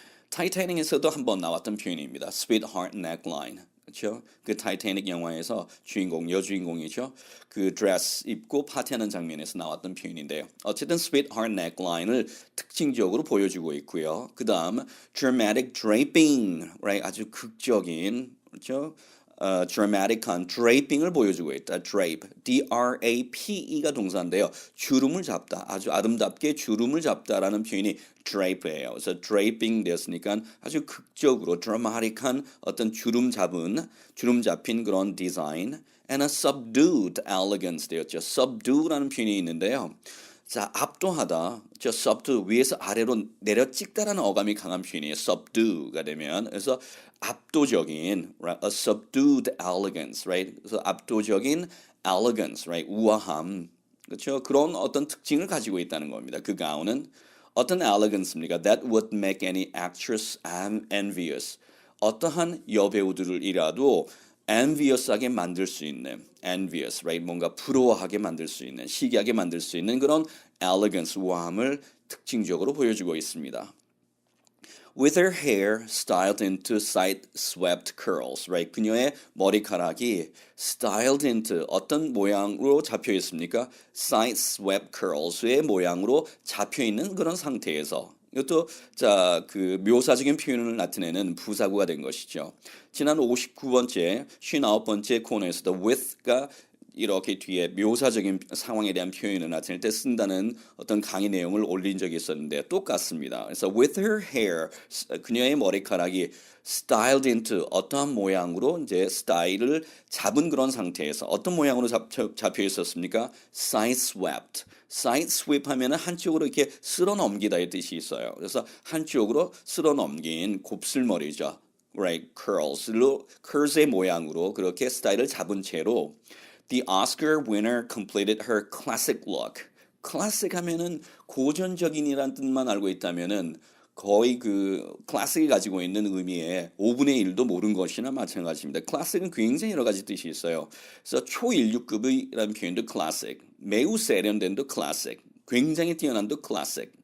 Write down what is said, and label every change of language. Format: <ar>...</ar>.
<ko>타이타닉에서도 한번 나왔던 표현입니다.</ko> <en>sweetheart neckline.</en> <ko>그렇죠? 그 타이타닉 영화에서 주인공 여주인공이죠. 그 드레스 입고 파티하는 장면에서 나왔던 표현인데요. 어쨌든 sweetheart neckline을 특징적으로 보여주고 있고요. 그다음</ko> <en>dramatic draping, right?</en> <ko>아주 극적인 그렇죠? dramatic한 draping을 보여주고 있다. drape, D-R-A-P-E가 동사인데요. 주름을 잡다, 아주 아름답게 주름을 잡다라는 표현이 drape예요. 그래서 draping 되었으니까 아주 극적으로 dramatic한 어떤 주름 잡힌 그런 디자인,</ko> <en>and a subdued elegance</en> <ko>되었죠. subdue라는 표현이 있는데요. 자, 압도하다. 저 subdue 위에서 아래로 내려 찍다라는 어감이 강한 표현이에요. subdue가 되면 그래서 압도적인, right?</ko> <en>A subdued elegance, right?</en> <ko>그래서 압도적인 elegance, right? 우아함, 그렇죠? 그런 어떤 특징을 가지고 있다는 겁니다. 그 가운은 어떤 elegance입니까?</ko> <en>That would make any actress envious.</en> <ko>어떠한 여배우들이라도 envious하게 만들 수 있는 envious, right? 뭔가 부러워하게 만들 수 있는, 시기하게 만들 수 있는 그런 elegance, 우아함을 특징적으로 보여주고 있습니다.</ko> <en>With her hair styled into side-swept curls, right?</en> <ko>그녀의 머리카락이 styled into 어떤 모양으로 잡혀 있습니까? side-swept curls의 모양으로 잡혀 있는 그런 상태에서 이것도 자, 그 묘사적인 표현을 나타내는 부사구가 된 것이죠. 지난 59번째, 59번째 코너에서도 with가 이렇게 뒤에 묘사적인 상황에 대한 표현을 나타낼 때 쓴다는 어떤 강의 내용을 올린 적이 있었는데 똑같습니다. 그래서 with her hair, 그녀의 머리카락이 styled into 어떠한 모양으로 이제 스타일을 잡은 그런 상태에서 어떤 모양으로 잡혀 있었습니까?</ko> <en>side swept.</en> <ko>side sweep 하면은 한쪽으로 이렇게 쓸어 넘기다의 뜻이 있어요. 그래서 한쪽으로 쓸어 넘긴 곱슬머리죠.</ko> <en>right,</en> <ko>curls의 모양으로 그렇게 스타일을 잡은 채로</ko> <en>The Oscar winner completed her classic look.</en> <ko>classic 하면은 고전적인이란 뜻만 알고 있다면은 거의 그 클래식이 가지고 있는 의미의 5분의 1도 모른 것이나 마찬가지입니다. 클래식은 굉장히 여러 가지 뜻이 있어요. 그래서 초인류급이라는 표현도 클래식, 매우 세련된도 클래식, 굉장히 뛰어난도 클래식.</ko>